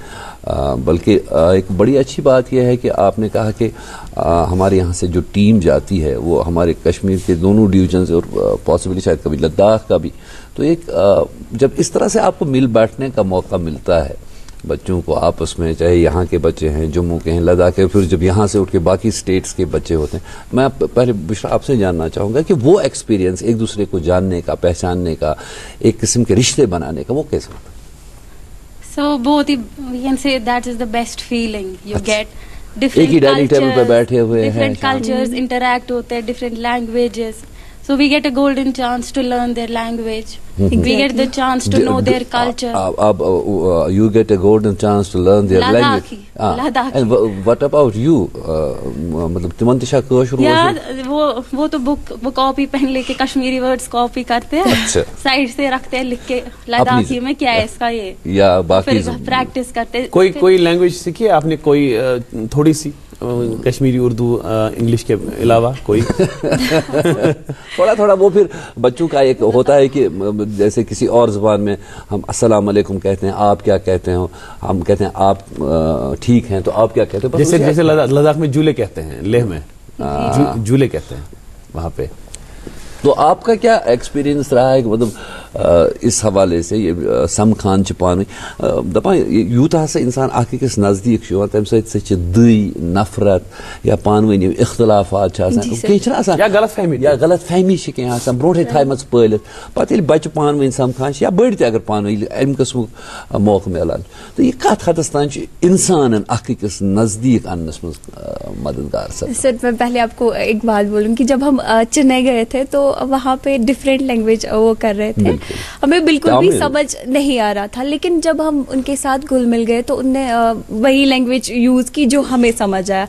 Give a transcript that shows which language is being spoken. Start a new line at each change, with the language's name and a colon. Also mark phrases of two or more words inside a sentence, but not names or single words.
Urdu: بلکہ ایک بڑی اچھی بات یہ ہے کہ آپ نے کہا کہ ہمارے یہاں سے جو ٹیم جاتی ہے وہ ہمارے کشمیر کے دونوں ڈویژنز اور پاسبلی شاید کبھی لداخ کا بھی, تو ایک جب اس طرح سے آپ کو مل بیٹھنے کا موقع ملتا ہے بچوں کو آپس میں, چاہے یہاں کے بچے ہیں, جموں کے ہیں, لداخ کے, پھر جب یہاں سے اٹھ کے باقی اسٹیٹس کے بچے ہوتے ہیں, میں پہلے بشرا آپ سے جاننا چاہوں گا کہ وہ ایکسپیرینس ایک دوسرے کو جاننے کا, پہچاننے کا, ایک قسم کے رشتے بنانے کا, وہ کیسے ہوتا ہے؟
English: So both we can say that is the best feeling you get.
Urdu: ایک
English: Different
Urdu: ہی ڈائننگ ٹیبل پہ بیٹھے ہوئے ہیں,
English: different cultures interact
Urdu: ہوتے ہیں,
English: different languages. So we get a golden chance to learn their language. We get the chance to know their culture. You get a golden chance to learn their language. Ladakhi. And what about you?
Kashmiri: مطلب تمن تشا کٲشُر
Urdu: وہ تو بک وہ کاپی پہن لے کے کشمیری ورڈز کاپی کرتے ہیں, سائڈ سے رکھتے ہیں لکھ کے لداخی میں کیا ہے اس کا یہ, یا باقی پھر پریکٹس کرتے. کوئی لینگویج سیکھی ہے آپ نے, کوئی تھوڑی سی کشمیری, اردو, انگلش کے علاوہ کوئی؟ تھوڑا وہ پھر بچوں کا ایک ہوتا ہے کہ جیسے کسی اور زبان میں ہم السلام علیکم کہتے ہیں, آپ کیا کہتے ہیں, ہم کہتے ہیں آپ ٹھیک ہیں, تو آپ کیا کہتے ہیں, جیسے لداخ میں جولے کہتے ہیں, لیہ میں جولے کہتے ہیں وہاں پہ. تو آپ کا کیا ایکسپیرینس رہا ہے مطلب اس حوالے سے
Kashmiri: یہ سمکھان پان دپان یوتہ سا انسان اکھ أکِس نزدیک تمہ سۭتۍ دٕے نفرت یا پانؤنی اختلافات یا غلط فہمی برونٹھے تھایمژ پٲلِتھ پتہٕ ییٚلہِ بچہ پانؤنۍ سمکھان یا بٔڑۍ تہِ اگر پانؤنۍ امہِ قٕسمُک موقعہٕ میلان تو یہ کتھ حدس تام انسانن اکھ أکِس نزدیک اننس منٛز مددگار.
Urdu: سر میں پہلے آپ کو ایک بات بولوں کہ جب ہم چنئی گئے تھے تو وہاں پہ
English: different language
Urdu: وہ کر رہے تھے, ہمیں بالکل بھی سمجھ نہیں آ رہا تھا, لیکن جب ہم ان کے ساتھ گھل مل گئے تو ان نے وہی لینگویج یوز کی جو ہمیں سمجھ آیا.